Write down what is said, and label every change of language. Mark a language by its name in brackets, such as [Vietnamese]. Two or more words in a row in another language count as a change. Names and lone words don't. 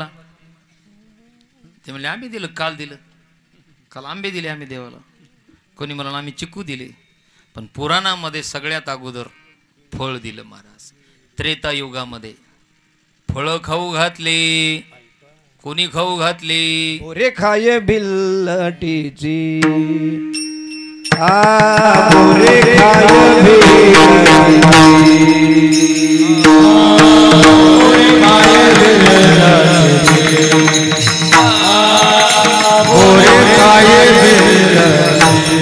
[Marathi] ते म्हणले आम्ही दिलं, काल दिलं, काल आंबे दिले आम्ही देवाला. कोणी म्हणलं आम्ही चिकू दिले. पण पुराणामध्ये सगळ्यात अगोदर फळ दिलं महाराज. त्रेता युगामध्ये फळ खाऊ घातले. कोणी खाऊ घातले? ओरे खाय भिल्लटीची, ओरे खाय भिल्लटीची, ओरे खाय भिल्लटीची, ओरे खाय भिल्लटीची.